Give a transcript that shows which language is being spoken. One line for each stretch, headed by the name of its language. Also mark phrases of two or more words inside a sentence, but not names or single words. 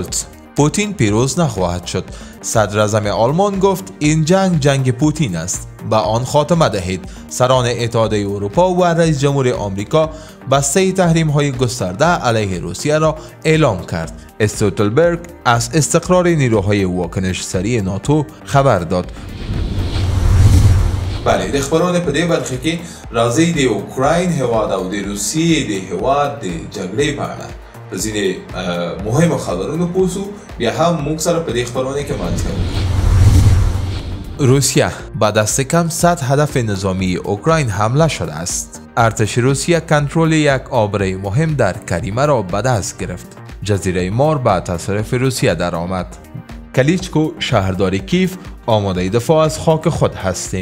Persian: شولتز: پوتین پیروز نخواهد شد. صدر اعظم آلمان گفت این جنگ پوتین است، به آن خاتمه دهید. سران اتحادیه اروپا و رئیس جمهور آمریکا بسته تحریم‌های گسترده علیه روسیه را اعلام کرد. استولتنبرگ از استقرار نیروهای واکنش سریع ناتو خبر داد. بله،
Pashto: د خبرونه په دې برخه کې راځي د اوکراین هیواد او د روسیې د هیواد د جګړې په اړه په ځینې مهمو خبرونو پوسو. بیا هم موږ سره په دې خبرونه کې مالتیا
Persian: روسیه با دست کم 100 هدف نظامی اوکراین حمله شده است. ارتش روسیه کنترل یک آبره مهم در کریمه را به دست گرفت. جزیره مار به تصرف روسیه در آمد. کلیچکو شهردار کیف آماده دفاع از خاک خود هستیم.